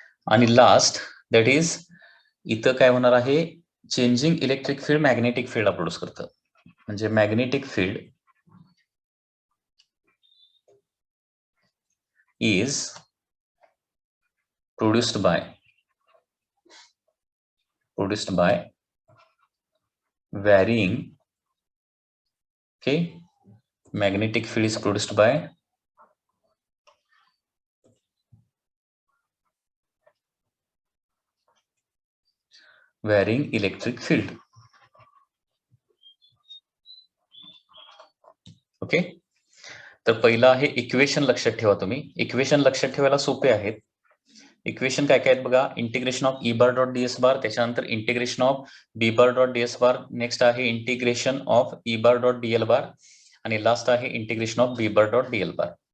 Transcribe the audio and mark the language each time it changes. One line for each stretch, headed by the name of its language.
Marathi: आणि last that is इथं काय होणार आहे, changing electric field magnetic फील्डला produce करतं. म्हणजे
English: Magnetic field is produced by varying, okay, magnetic field is produced by varying electric field.
Marathi: Okay, तर पहिला आहे इक्वेशन लक्षात ठेवा. तुम्ही इक्वेशन लक्षात ठेवायला सोपे आहेत. इक्वेशन काय काय आहेत बघा, integration of E bar dot DS बार, त्याच्यानंतर integration of B bar dot DS bar, next आहे integration of E bar dot Diehl बार आणि लास्ट आहे integration of B bar dot Diehl bar.